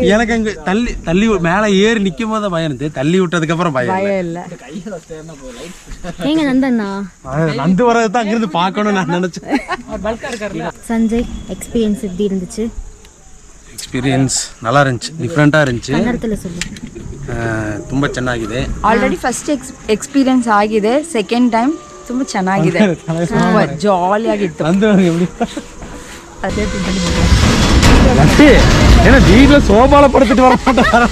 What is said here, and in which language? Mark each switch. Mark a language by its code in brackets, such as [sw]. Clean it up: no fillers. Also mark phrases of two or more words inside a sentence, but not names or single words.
[ta] எனக்கு அங்க தள்ளி மேல ஏறி நிக்கும் போது பயம் இருந்துச்சு. தள்ளி விட்டதுக்கு அப்புறம் பயம் இல்ல. ஏங்க நந்தண்ணா நந்து வரது தான் அங்கிருந்து பார்க்கணும்னு நான் நினைச்சேன். சஞ்சய் எக்ஸ்பீரியன்ஸ் எப்படி இருந்துச்சு? ಎಕ್ಸ್ಪೀರಿಯನ್ಸ್ நல்லா இருந்துச்சு, டிஃப்ரெண்டா இருந்துச்சு, ಕನ್ನಡದಲ್ಲಿ சொல்லு. [kn] ತುಂಬಾ ಚೆನ್ನಾಗಿದೆ. [en] already first experience [kn] ಆಗಿದೆ. [en] second time [kn] ತುಂಬಾ ಚೆನ್ನಾಗಿದೆ. ತುಂಬಾ ಜಾಲಿ ಆಗಿತ್ತು. ಅದೇ [ta] ஏன்னா வீட்டுல சோபால படுத்துட்டு வர மாட்டாங்க.